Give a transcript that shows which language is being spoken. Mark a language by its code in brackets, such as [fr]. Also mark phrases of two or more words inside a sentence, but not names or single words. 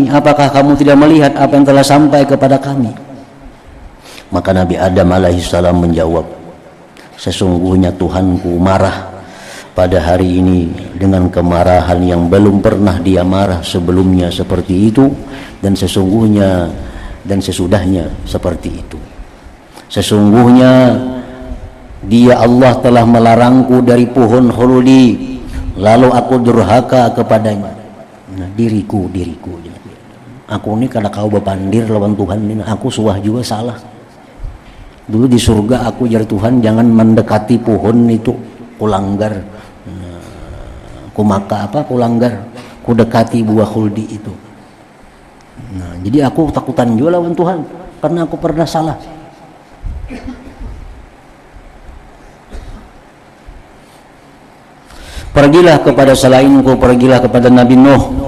[id] Apakah kamu tidak melihat apa yang telah sampai kepada kami? Maka Nabi Adam alaihissalam menjawab, sesungguhnya Tuhanku marah pada hari ini dengan kemarahan yang belum pernah dia marah sebelumnya seperti itu, dan sesungguhnya dan sesudahnya seperti itu. Sesungguhnya dia Allah telah melarangku dari pohon khuldi, lalu aku durhaka kepadanya. [bjn] Nah, diriku aku ini kada kau bepandir lawan Tuhan ini, aku suah juga salah. Dulu di surga aku jar Tuhan jangan mendekati pohon itu, kulanggar, kulanggar, ku dekati buah khuldi itu. Nah, jadi aku takutan juga lawan Tuhan karena aku pernah salah. [id] Pergilah kepada selainku, pergilah kepada Nabi Nuh.